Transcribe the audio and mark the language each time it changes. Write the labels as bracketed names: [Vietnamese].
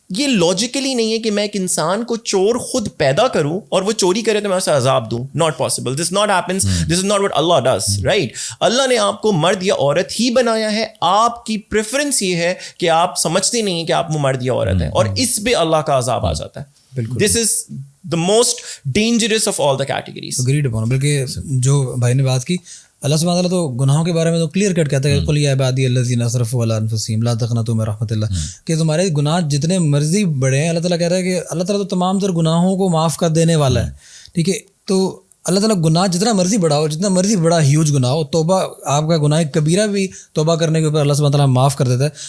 [Urdu] یہ لاجیکلی نہیں ہے کہ میں ایک انسان کو چور خود پیدا کروں اور وہ چوری کرے تو میں اسے عذاب دوں. [English] Not possible. This not happens. This is not what اللہ does. Right. [Urdu] اللہ نے آپ کو مرد یا عورت ہی بنایا ہے. آپ کی پریفرنس یہ ہے کہ آپ سمجھتے نہیں ہیں کہ آپ وہ مرد یا عورت ہیں, اور اس پہ اللہ کا عذاب آ جاتا ہے. [English] This is the most dangerous of all the categories. Agreed upon. [Urdu] بلکہ جو بھائی نے بات کی, اللہ سبحانہ تعالیٰ تو گناہوں کے بارے میں تو کلیئر کٹ کہتا ہے کہ [Arabic] قل یا عبادی الذین اسرفوا علی انفسہم لا تقنطوا من رحمۃ اللہ, [Urdu] کہ تمہارے گناہ جتنے مرضی بڑے ہیں, اللہ تعالیٰ کہہ رہا ہے کہ اللہ تعالیٰ تو تمام تر گناہوں کو معاف کر دینے والا ہے. ٹھیک ہے. تو اللہ تعالیٰ گناہ جتنا مرضی بڑا ہو, جتنا مرضی بڑا ہیوج گناہ ہو, توبہ آپ کا گناہ کبیرہ بھی توبہ کرنے کے اوپر اللہ سبحانہ تعالیٰ معاف کر دیتا ہے.